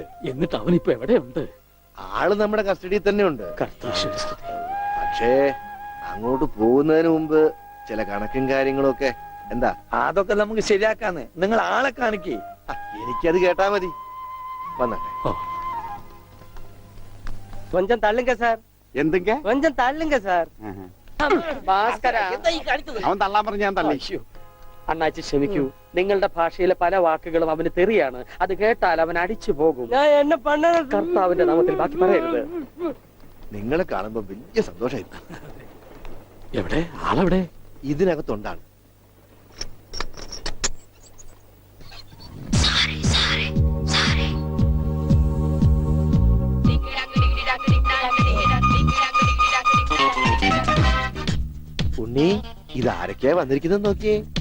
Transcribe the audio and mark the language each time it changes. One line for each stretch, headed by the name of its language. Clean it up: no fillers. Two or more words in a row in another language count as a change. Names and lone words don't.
Malayalam: എന്നിട്ട് അവനിപ്പോ എവിടെയുണ്ട്? ആള് നമ്മുടെ കസ്റ്റഡിയിൽ തന്നെ ഉണ്ട്. കർത്താശ്വരി സ്തുതി. പക്ഷേ അങ്ങോട്ട് പോകുന്നതിന് മുമ്പ് ചില കണക്കും കാര്യങ്ങളും ഒക്കെ. എന്താ? അതൊക്കെ നമുക്ക് ശരിയാക്കാന്ന്. നിങ്ങൾ ആളെ കാണിക്കേ. എനിക്കത് കേട്ടാ മതി. വന്നാട്ടെ. ഓ,
Tamil: கொஞ்சம் தள்ளுங்க சார்,
Malayalam: എന്തെങ്ക
Tamil: கொஞ்சம் தள்ளுங்க சார்.
Malayalam: ഭാസ്കര, അവൻ തള്ളാൻ പറഞ്ഞ ഞാൻ തള്ളി. അണ്ണാച്ചി ക്ഷമിക്കൂ. നിങ്ങളുടെ ഭാഷയിലെ പല വാക്കുകളും അവന് തെറിയാണ്. അത് കേട്ടാൽ അവൻ അടിച്ചു പോകും.
Tamil: நான் என்ன பண்ணது?
Malayalam: കർത്താവിന്റെ നാമത്തിൽ ബാക്കി പറയരുത്. നിങ്ങളെ കാണുമ്പോ വലിയ സന്തോഷമായിരുന്നു. എവിടെ ആളെവിടെ? ഇതിനകത്തുണ്ടാണ്. ഉണ്ണി, ഇത് ആരൊക്കെയാ വന്നിരിക്കുന്നത് നോക്കിയേ.